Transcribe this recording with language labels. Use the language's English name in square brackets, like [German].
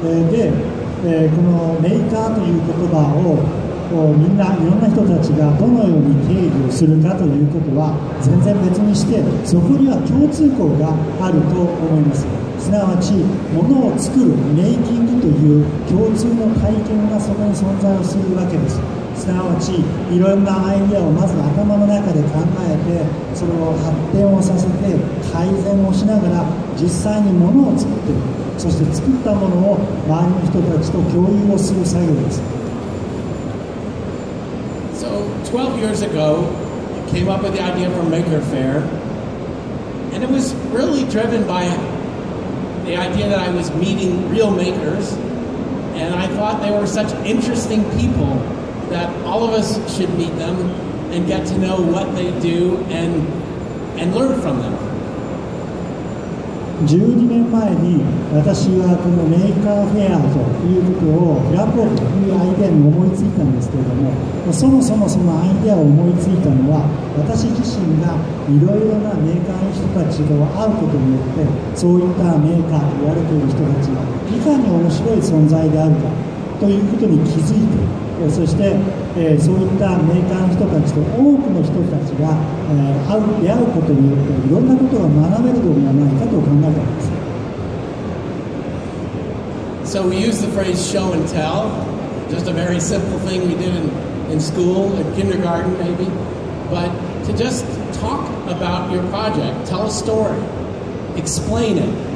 [Japanese] で、このメーカーという言葉をみんないろんな人たちがどのように定義をするかということは全然別にして、そこには共通項があると思います。すなわち物を作るメイキングという共通の体験がそこに存在をするわけです。すなわちいろんなアイデアをまず頭の中で考えて、それを発展をさせて改善をしながら実際に物を作っていく。そして作ったものを周りの人たちと共有をする作業です。 [English] So 12 years ago, I came up with the idea for Maker Faire, and it was really driven by the idea that I was meeting real makers, and I thought they were such interesting people that all of us should meet them and get to know what they do and learn from them. [Japanese] 12年前に私はこのメーカーフェアということを開こうというアイデアに思いついたんですけれども、そもそもそのアイデアを思いついたのは、私自身がいろいろなメーカーの人たちと会うことによって、そういったメーカーと言われている人たちがいかに面白い存在であるかということに気づいて、そして、そういったメーカーの人たちと多くの人たちが、出会うことによっていろんなことが学べるのではないかと考えたんです。 [English] So we use the phrase show and tell, just a very simple thing we did in school, in kindergarten maybe, but to just talk about your project, tell a story, explain it.